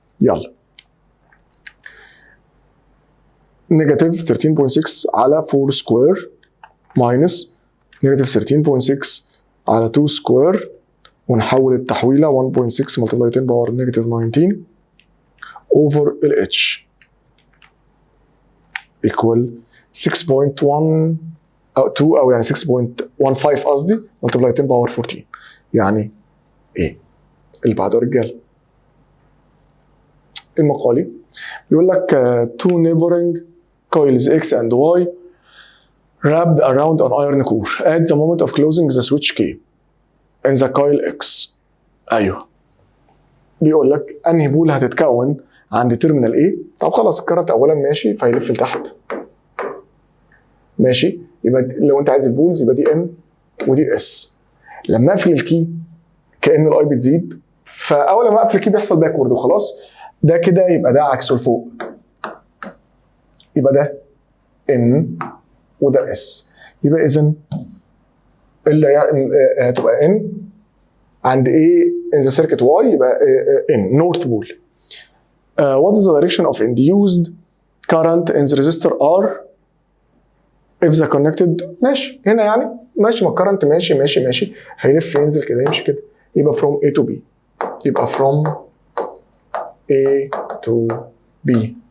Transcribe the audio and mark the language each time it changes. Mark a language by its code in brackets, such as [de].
[ar] يلا نيجاتيف 13.6 على 4 سكوير ماينس نيجاتيف 13.6 على 2 سكوير، ونحول التحويله 1.6 ملتبلاي 10 باور نيجاتيف 19 اوفر الاتش ايكوال 6.1 او 2 او يعني 6.15 قصدي ملتبلاي 10 باور 14. يعني ايه اللي بعده يا رجاله؟ المقالي بيقول لك two neighboring coils X and Y [en] wrapped around an iron core at the moment of closing the switch key in the coil X. [ar] ايوه بيقول لك انهي بول هتتكون عند تيرمينال A. طب خلاص الكرنت اولا ماشي فيلف لتحت ماشي، يبقى لو انت عايز البولز يبقى دي N ودي S. لما اقفل الكي كأن الاي بتزيد، فاول ما اقفل الكي بيحصل باكورد وخلاص. ده كده يبقى ده عكسه لفوق، يبقى ده N وده S. يبقى اذا اللي هتبقى N عند A in the circuit Y يبقى N north pole. [en] What is the direction of induced current in the resistor R if the connected. [ar] ماشي هنا يعني ماشي، ما الكرنت ماشي هيلف ينزل كده يمشي كده، يبقى from A to B. [en] يبقى from A to B.